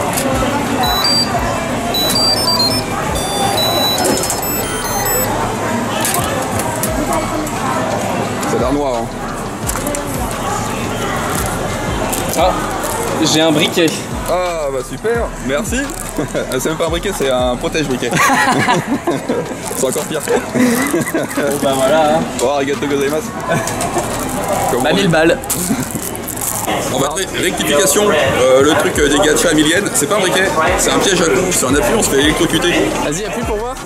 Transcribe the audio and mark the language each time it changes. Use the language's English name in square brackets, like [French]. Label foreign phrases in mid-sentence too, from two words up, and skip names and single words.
[French] Ça a l'air noir hein. Ah, j'ai un briquet. Ah bah super, merci. C'est même pas un briquet, c'est un protège-briquet. C'est encore pire. Bon bah voilà. [Japanese] Oh, ありがとう ございます. [French] Bah 1000 balles. On va rectification, le truc des gachas à 1000 yens, c'est pas un briquet, c'est un piège à con, sur un appui on se fait électrocuter. Vas-y, appuie pour voir.